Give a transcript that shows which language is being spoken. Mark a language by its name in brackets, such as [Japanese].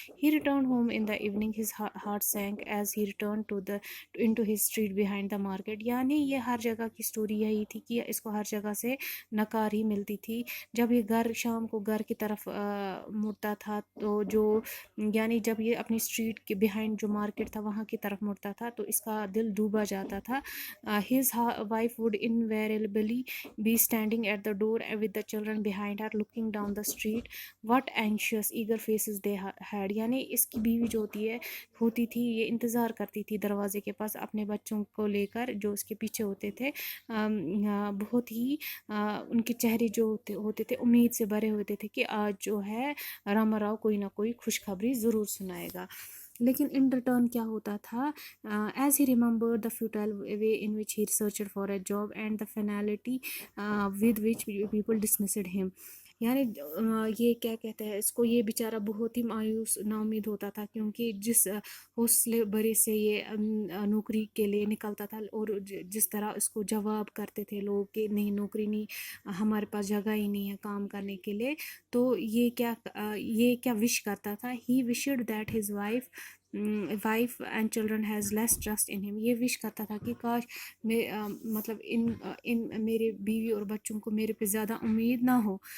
[English] He returned home in the evening. His heart sank as he returned into his street behind the market. [Urdu] یعنی یہ ہر جگہ کی story یہی تھی کہ اس کو ہر جگہ سے نکار ہی ملتی تھی. جب یہ شام کو گھر کی طرف مڑتا تھا تو یعنی جب یہ اپنی اسٹریٹ کے بیہائنڈ جو مارکیٹ تھا وہاں کی طرف مڑتا تھا تو اس کا دل ڈوبا جاتا تھا. [English] His wife would invariably be standing at the door with the children behind her looking down the street. What anxious eager faces they had. [Urdu] یعنی اس کی بیوی جو ہوتی تھی یہ انتظار کرتی تھی دروازے کے پاس اپنے بچوں کو لے کر جو اس کے پیچھے ہوتے تھے. بہت ہی ان کے چہرے جو ہوتے تھے امید سے بھرے ہوتے تھے کہ آج جو ہے راما راؤ کوئی نہ کوئی خوشخبری ضرور سنائے گا. [English] لیکن in return [Urdu] کیا ہوتا تھا؟ [English] As he remember the futile way in which he searched for a job and the finality with which people dismissed him. [Urdu] یعنی یہ کیا کہتے ہیں اس کو، یہ بیچارہ بہت ہی مایوس نا امید ہوتا تھا کیونکہ جس حوصلے بھرے سے یہ نوکری کے لیے نکلتا تھا اور جس طرح اس کو جواب کرتے تھے لوگ کہ نہیں نوکری نہیں، ہمارے پاس جگہ ہی نہیں ہے کام کرنے کے لیے، تو یہ کیا وش کرتا تھا؟ [English] He wished that his wife and children has less trust in him. [Urdu] یہ وش کرتا تھا کہ کاش مطلب ان میرے بیوی اور بچوں کو میرے پہ زیادہ امید نہ ہو.